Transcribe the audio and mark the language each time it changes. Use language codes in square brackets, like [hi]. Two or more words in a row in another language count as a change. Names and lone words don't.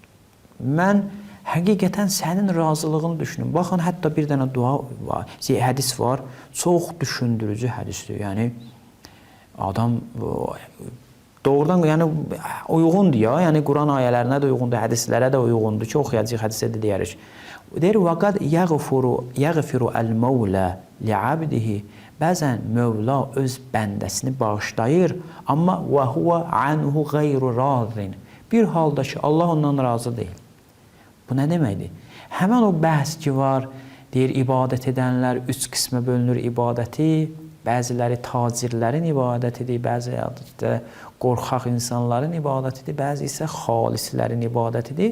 [az] Mən həqiqətən sənin razılığını düşünüm. Baxın, hətta bir dənə dua var, hədis var, çox düşündürücü hədisdir. Yəni adam doğrudan yəni uyğundur ya, yəni Quran ayələrinə də uyğundur, hədislərə də uyğundur ki, oxuyacaq hədisə də deyərik. Deyir, [ar] وَقَدْ يَغْفِرُ الْمَوْلَى لِعَبْدِهِ [az] Bəzən Mövla öz bəndəsini bağışlayır, amma [ar] وَهُوَ عَنْهُ غَيْرُ رَاضٍ [az] Bir halda ki, Allah ondan razı deyil. Bu nə deməkdir? Həmən o bəhs ki var, deyir, ibadət edənlər 3 qismə bölünür ibadəti, bəziləri tacirlərin ibadətidir, bəziləri qorxaq insanların ibadətidir, bəzi isə xalislərin ibadətidir.